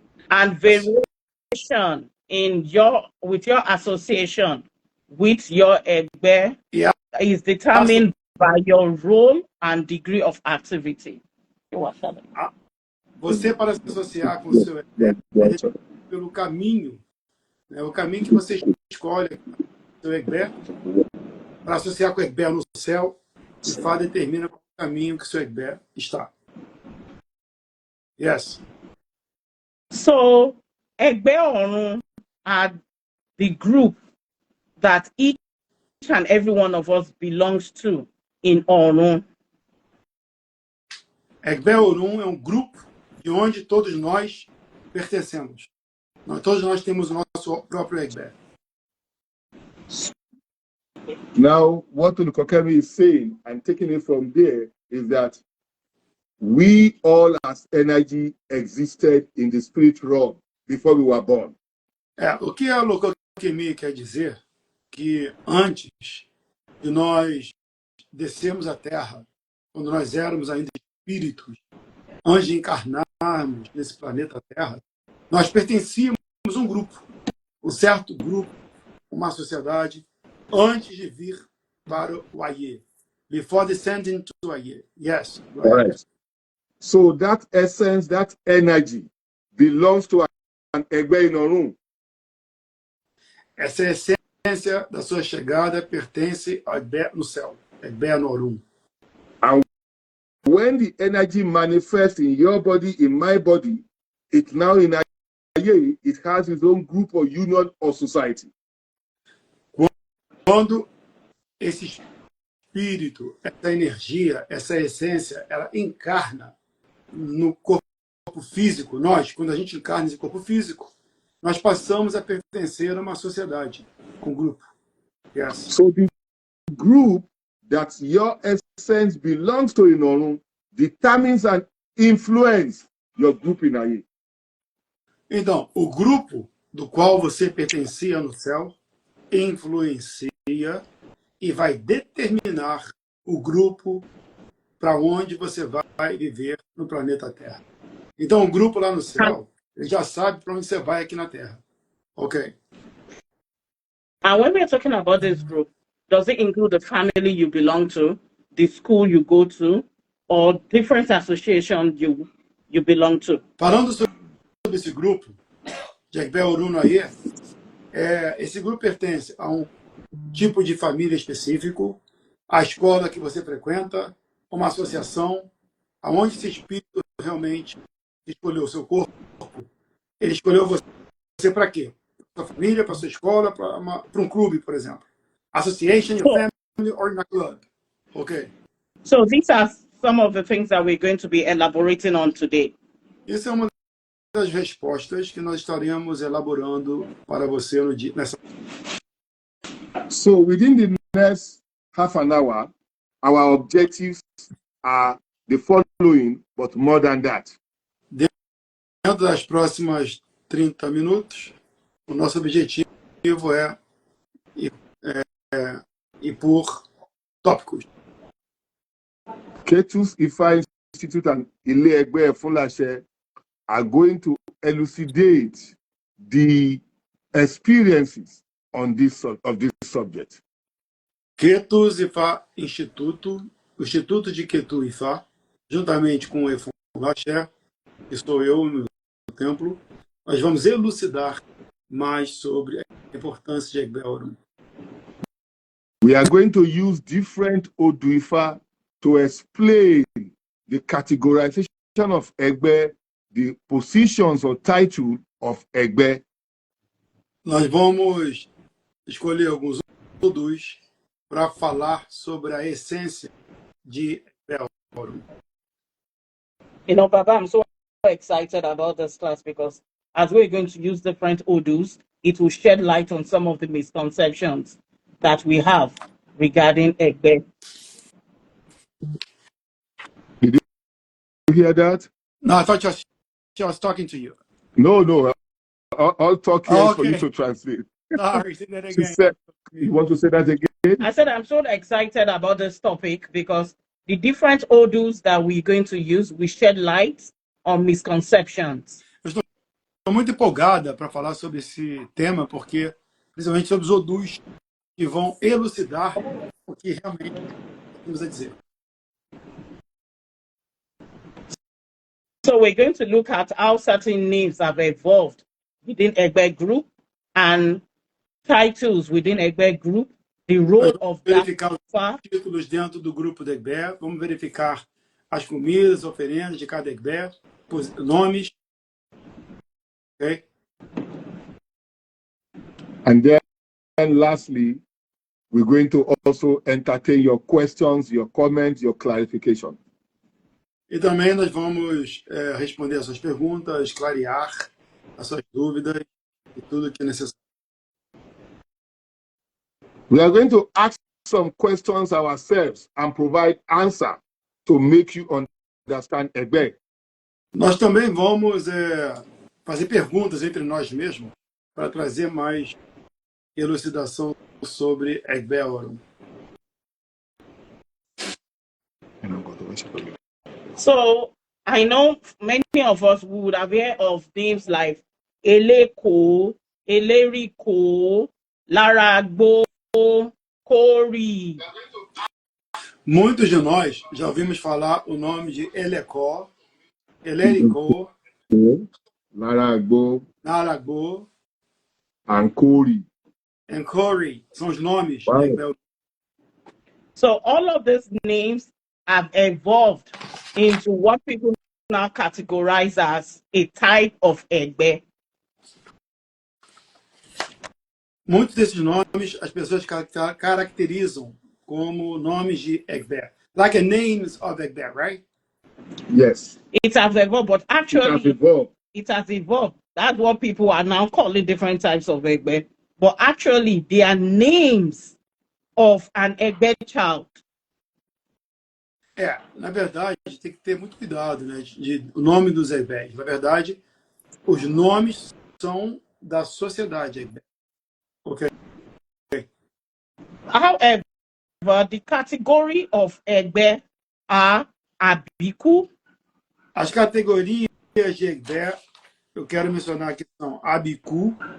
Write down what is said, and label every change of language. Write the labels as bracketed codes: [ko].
[en] and variation in with your association with your Egbe E a is determined by your role and degree of activity. [pt] Você, para se associar com o seu EGBE, é pelo caminho, né, o caminho que você escolhe, o seu EGBE, para associar com o EGBE no céu, de fato determina qual o caminho que o seu EGBE está. [en] Yes. So, Egbe Orun are the group that each and every one of us belongs to in Orun. [pt] EGBE Orun é um grupo de onde todos nós pertencemos. Todos nós temos o nosso próprio EGBE. [en] Now, what Olukokemi is saying, and taking it from there, is that we all as energy existed in the spirit realm before we were born. [pt] O que a Olukokemi quer dizer que antes de nós descermos à Terra, quando nós éramos ainda espíritos, antes de encarnarmos nesse planeta Terra, nós pertencíamos a um grupo, um certo grupo, uma sociedade, antes de vir para o Aie. [en] Before descending to Aie. Yes. Right. So that essence, that energy belongs to an Egbe in Orun. [pt] Essa essência da sua chegada pertence ao Egbe no céu, Egbe no Orun. [en] And when the energy manifests in your body, in my body, it now in Aie, it has its own group or union or society. [pt] Quando esse espírito, essa energia, essa essência, ela encarna no corpo físico, quando a gente encarna nesse corpo físico, nós passamos a pertencer a uma sociedade, um grupo. [en] Yes. So the group that your essence belongs to in Orun determines and influences your group in Aie. [pt] Então, o grupo do qual você pertencia no céu influencia e vai determinar o grupo para onde você vai viver no planeta Terra. Então, o grupo lá no céu, ele já sabe para onde você vai aqui na Terra. [en] Ok? And when we're talking about this group, does it include the family you belong to, the school you go to, or different associations you belong to? [pt] Falando sobre esse grupo, de Egbe Orun Aie, esse grupo pertence a um tipo de família específico, a escola que você frequenta, uma associação, aonde esse espírito realmente escolheu o seu corpo. Ele escolheu você para quê? Para sua família, para sua escola, para um clube, por exemplo. [en] Association, your family, or in a club. Ok? So these are some of the things that we're going to be elaborating on today. [pt] Isso é uma das respostas que nós estaremos elaborando para você nessa. [en] So within the next half an hour, our objectives are the following, but more than that. [pt] Dentro das próximas 30 minutos, o nosso objetivo é ir por tópicos. [en] Ketus Ifa Institute and Ile Egbe Efunlase are going to elucidate the experiences on this subject. [pt] Ketus Ifa Instituto, o Instituto de Ketu Ifa, juntamente com o Efunlase, que sou eu no templo, nós vamos elucidar mais sobre a importância de Egbe Orun. [en] We are going to use different Odu Ifa to explain the categorization of Egbe, the positions or title of Egbe. [pt] Nós vamos escolher alguns Odus para falar sobre a essência de Egbe Orun. [en] You know, Baba, I'm so excited about this class because as we're going to use different Odus, it will shed light on some of the misconceptions that we have regarding Egbe. Did you hear that? No, I thought she was talking to you. No. I'll talk here Okay. for you to translate. Sorry, say that She again. said, you want to say that again? I said I'm so excited about this topic because the different odors that we're going to use will shed light on misconceptions. [pt] Estou muito empolgada para falar sobre esse tema, porque, principalmente sobre os odus, que vão elucidar o que realmente temos a dizer. [en] So we're going to look at how certain names have evolved within Egbe Group and titles within Egbe Group, the role of that. [pt] Verificar os títulos dentro do grupo de Egbé, vamos verificar as comidas, oferendas de cada Egbé, nomes. Okay? [en] And then lastly, we're going to also entertain your questions, your comments, your clarification. [pt] E também nós vamos responder as suas perguntas, clarear as suas dúvidas e tudo que é necessário. [en] We are going to ask some questions ourselves and provide answer to make you understand Egbe. [pt] Nós também vamos fazer perguntas entre nós mesmos para trazer mais elucidação sobre Egbe Orum. [en] So I know many of us would have heard of names like Eleko, Eleriko, Laragbo, Kori. [pt] Muitos de nós já ouvimos falar o nome de Elecó, Elericó, Laragbo, Naragbo [en] and Kori. [pt] e Kori. São os nomes [en] Wow. [pt] de Egbe Orum. [en] So all of these names have evolved into what people now categorize as a type of Egbe. [pt] Muitos desses nomes as pessoas caracterizam como nomes de Egbe. [en] Like names of Egbe, right? Yes. It has evolved, but It has actually evolved. it has evolved. That's what people are now calling different types of Egbe. But actually, they are names of an Egbe child. [pt] Na verdade, tem que ter muito cuidado, né? O nome dos Egbés. Na verdade, os nomes são da sociedade Egbe. [en] Ok? However, the category of Egbe are Abiku, [pt] As categorias de Egbe, eu quero mencionar aqui, são Abiku,